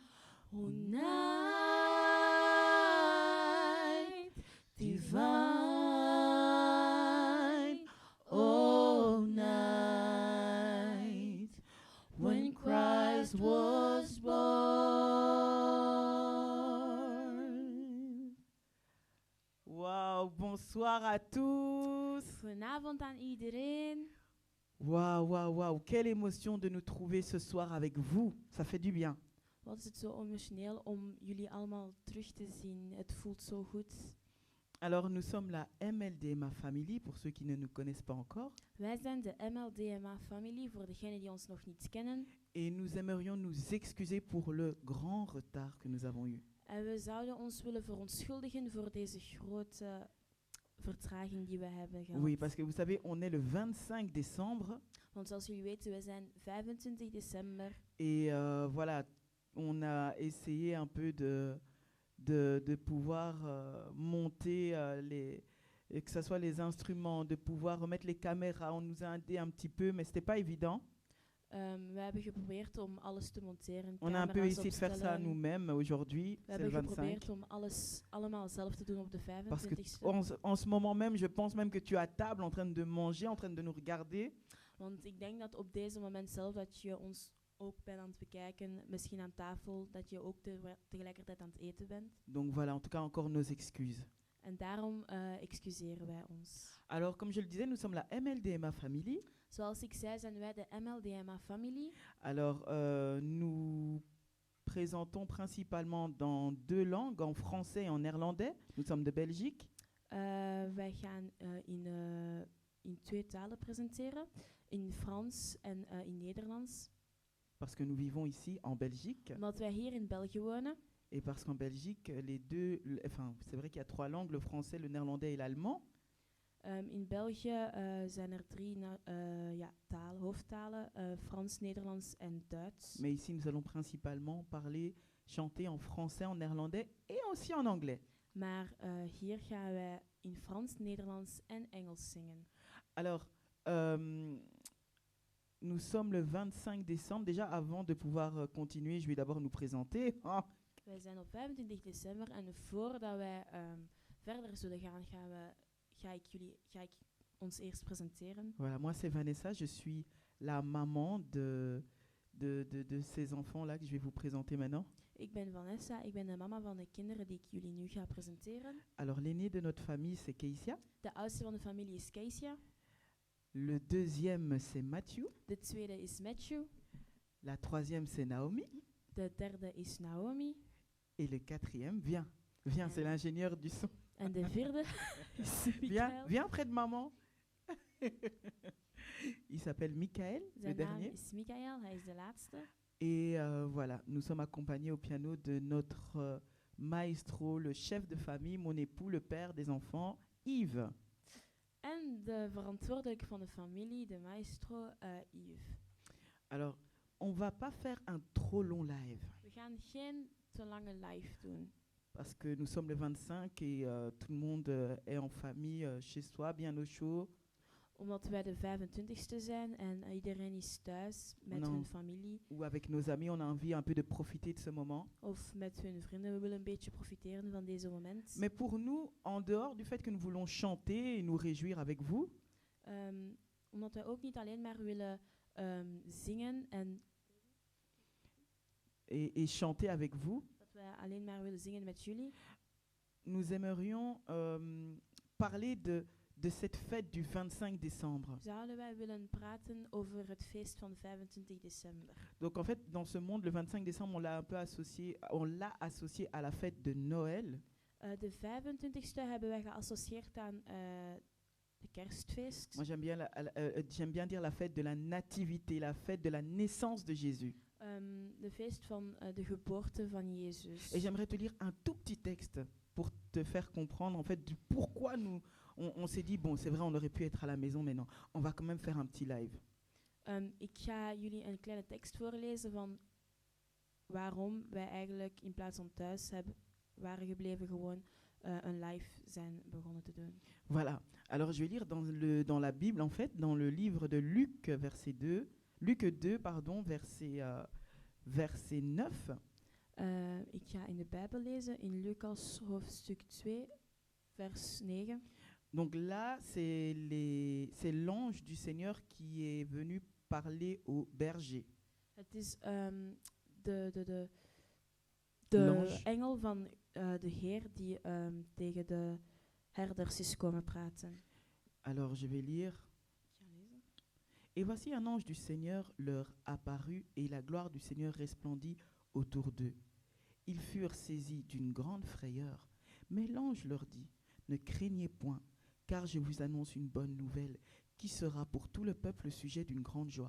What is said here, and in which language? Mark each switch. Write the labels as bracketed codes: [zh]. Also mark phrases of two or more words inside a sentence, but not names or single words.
[en] O night divine, O night when Christ was born. [fr] Waouh, bonsoir à tous. [nl] Goedenavond aan iedereen. [fr] Waouh, waouh, waouh, quelle émotion de nous trouver ce soir avec vous. Ça fait du bien. [nl] Wat is het zo emotioneel om jullie allemaal terug te zien. Het voelt zo goed. [fr] Alors, nous sommes la MLDMA Family, pour ceux qui ne nous connaissent pas encore. [nl] Wij zijn de MLDMA-familie, voor degenen die ons nog niet kennen. [fr] Et nous aimerions nous excuser pour le grand retard que nous avons eu. [nl] En we zouden ons willen verontschuldigen voor deze grote vertraging die we hebben gehad. [fr] Oui, parce que vous savez, on est le 25 décembre. [nl] Want zoals jullie weten, we zijn 25 december. [fr] Et voilà, on a essayé un peu de pouvoir monter que ce soit les instruments, de pouvoir remettre les caméras. On nous a aidé un petit peu, mais ce n'était pas évident. [nl] We hebben geprobeerd om alles te monteren. [fr] On a un peu [nl] camera's [fr] essayé de faire ça [nl] opstellen. [fr] nous-mêmes aujourd'hui, [nl] We [fr] c'est le [nl] hebben [fr] 25. [nl] geprobeerd om alles allemaal zelf te doen op de [fr] Parce que [nl] 25e. [fr] en ce moment même, je pense même que tu es à table en train de manger, en train de nous regarder. [nl] Want ik denk dat op deze moment zelf dat je ons ook bent aan het bekijken, misschien aan tafel, dat je ook tegelijkertijd aan het eten bent. [fr] Donc voilà, en tout cas, encore nos excuses. [nl] En daarom excuseren wij ons. [fr] Alors, comme je le disais, nous sommes la MLDMA Family. [nl] Zoals ik zei, zijn wij de MLDMA-familie. [fr] Alors, nous présentons principalement dans deux langues, en français et en néerlandais. Nous sommes de Belgique. [nl] Wij gaan in twee talen presenteren. In Frans en in Nederlands. [fr] Parce que nous vivons ici en Belgique. [nl] Omdat wij hier in België wonen. [fr] Et parce qu'en Belgique, enfin, c'est vrai qu'il y a trois langues, le français, le néerlandais et l'allemand. [nl] In België zijn er drie talen, hoofdtalen. Frans, Nederlands en Duits. [fr] Mais ici, nous allons principalement chanter en français, en néerlandais et aussi en anglais. [nl] Maar hier gaan wij in Frans, Nederlands en Engels zingen. [fr] Alors, nous sommes le 25 décembre. Déjà, avant de pouvoir continuer, je vais d'abord nous présenter. [nl] Wij zijn op 25 december en voordat wij verder zullen gaan, ga ik ons eerst presenteren. [fr] Voilà, moi c'est Vanessa, je suis la maman de ces enfants-là que je vais vous présenter maintenant. [nl] Ik ben Vanessa, ik ben de mama van de kinderen die ik jullie nu ga presenteren. [fr] Alors l'aîné de notre famille c'est Keisia. [nl] De oudste van de familie is Keisia. [fr] Le deuxième c'est Matthew. [nl] De tweede is Matthew. [fr] La troisième c'est Naomi. [nl] De derde is Naomi. [fr] Et le quatrième, viens, c'est l'ingénieur du son. [nl] En de vierde is Michael. [fr] Viens près de maman. Il s'appelle Michael, le [nl] Zijn naam [fr] dernier. [nl] is Michael, hij is de laatste. [fr] Et voilà, nous sommes accompagnés au piano de notre maestro, le chef de famille, mon époux, le père des enfants, Yves. [nl] En de verantwoordelijke van de familie, de maestro, Yves. [fr] Alors, on va pas faire un trop long live. [nl] We gaan geen te lange live doen. [fr] Parce que nous sommes le 25 et tout le monde est en famille chez soi, bien au chaud. [nl] Omdat wij de 25ste zijn en iedereen is thuis met [fr] Non. [nl] hun familie [fr] Ou avec nos amis, on a envie un peu de profiter de ce moment. [nl] of met hun vrienden. We willen een beetje profiteren van deze moment. [fr] Mais pour nous, en dehors du fait que nous voulons chanter et nous réjouir avec vous, [nl] Omdat wij ook niet alleen maar willen zingen en [fr] et chanter avec vous, [nl] dat wij alleen maar willen zingen met jullie, [fr] nous aimerions parler de cette fête du 25 décembre. [nl] zouden wij willen praten over het feest van 25 december. [fr] Donc en fait, dans ce monde, le 25 décembre, on l'a un peu associé à la fête de Noël. [nl] De 25ste hebben wij geassocieerd aan de kerstfeest. [fr] Moi, j'aime bien dire la fête de la nativité, la fête de la naissance de Jésus. [nl] De feest van de geboorte van Jezus. [fr] Et j'aimerais te lire un tout petit texte pour te faire comprendre en fait du pourquoi on s'est dit, bon, c'est vrai, on aurait pu être à la maison, mais non, on va quand même faire un petit live. [nl] Ik ga jullie een kleine tekst voorlezen van waarom wij eigenlijk in plaats van thuis waren gebleven gewoon een live zijn begonnen te doen. [fr] Voilà. Alors je vais lire dans la Bible, en fait, dans le livre de Luc, Luc 2, verset 9. [nl] Ik ga in de Bijbel lezen in Lucas hoofdstuk 2, vers 9. [fr] Donc là, c'est l'ange du Seigneur qui est venu parler aux bergers. [nl] Het is de [fr] L'ange. [nl] engel van de Heer die tegen de herders is komen praten. [fr] Alors je vais lire. [nl] Ik ga lezen. [fr] Et voici un ange du Seigneur leur apparut, et la gloire du Seigneur resplendit autour d'eux. Ils furent saisis d'une grande frayeur. Mais l'ange leur dit, ne craignez point, car je vous annonce une bonne nouvelle, qui sera pour tout le peuple le sujet d'une grande joie.